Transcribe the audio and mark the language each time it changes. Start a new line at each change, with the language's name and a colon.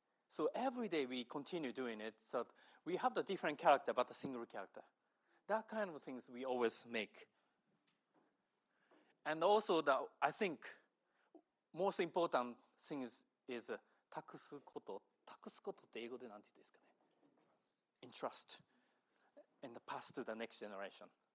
English: So every day we continue doing it. So we have the different character, but a single character. That kind of things we always make. And also, I think most important thing is
Japanese: 託すこと。託すことって英語で何て言うんですかね。
English: Entrust and pass to the next generation.